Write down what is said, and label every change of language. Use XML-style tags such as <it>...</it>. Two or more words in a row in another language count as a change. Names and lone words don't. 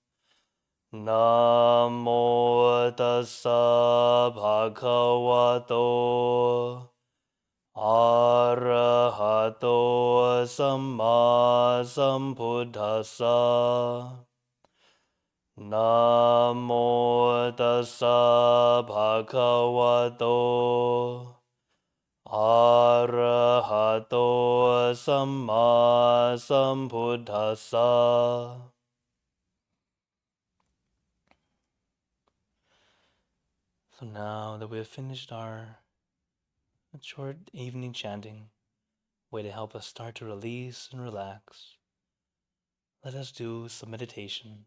<pi>Namo tassa bhagavato arahato samma sambuddhassa. Namo tassa bhagavato arahato samma sambuddhassa.</pi> <en>So now that we have finished our short evening chanting, way to help us start to release and relax, let us do some meditation.</en>